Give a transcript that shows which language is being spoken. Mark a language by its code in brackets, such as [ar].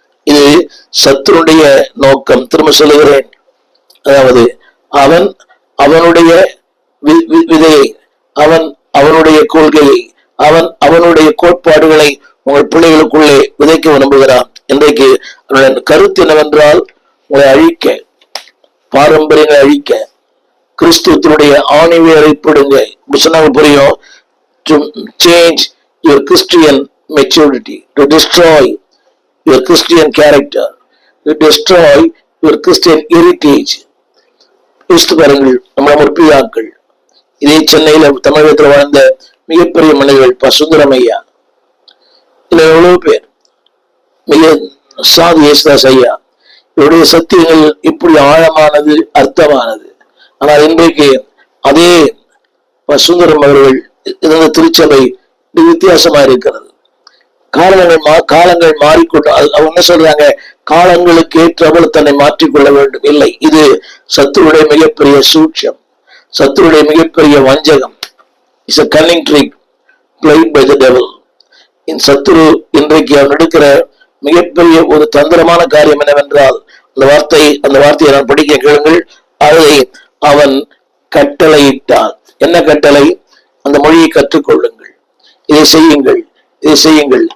[ta] இது சத்துருடைய நோக்கம். திரும்ப சொல்லுகிறேன், அதாவது அவன் அவனுடைய விதையை, அவன் அவனுடைய கொள்கையை, அவன் அவனுடைய கோட்பாடுகளை உங்கள் பிள்ளைகளுக்குள்ளே விதைக்க விரும்புகிறான். இன்றைக்கு கருத்து என்னவென்றால், உங்களை அழிக்க, பாரம்பரியங்களை அழிக்க, கிறிஸ்துவத்தினுடைய ஆணிவேரை போடுங்க. புரியும். [en] To change your Christian maturity, to destroy your Christian character, to destroy your Christian heritage. [ta] யோசித்து பாருங்கள், நம்மள முற்பிதாக்கள், இதே சென்னையில தமிழகத்தில் வாழ்ந்த மிகப்பெரிய மனிதர்கள் சுந்தரமையா, இல்ல எவ்வளவு பேர், மிக சாது யேசுதாஸ் ஐயா, இவருடைய சத்தியங்கள் இப்படி ஆழமானது, அர்த்தமானது. ஆனால் இன்றைக்கு அதே சுந்தரம் அவர்கள் இருந்த திருச்சபை வித்தியாசமா இருக்கிறது. காலங்கள் மாறிக்கொண்டு, அவங்க என்ன சொல்றாங்க, காலங்களுக்கு ஏற்றவள் தன்னை மாற்றிக்கொள்ள வேண்டும். இல்லை, இது சத்துருடைய மிகப்பெரிய சூட்சம், சத்துருடைய மிகப்பெரிய வஞ்சகம். [en] It's a cunning trick played by the devil. [ta] இந்த சத்துரு இன்றைக்கு அவன் எடுக்கிற மிகப்பெரிய ஒரு தந்திரமான காரியம் என்னவென்றால், அந்த வார்த்தையை நான் படிக்க கேளுங்கள். அதை அவன் கட்டளையிட்டான். என்ன கட்டளை? அந்த மொழியை கற்றுக்கொள்ளுங்கள், இதை செய்யுங்கள், இதை செய்யுங்கள்.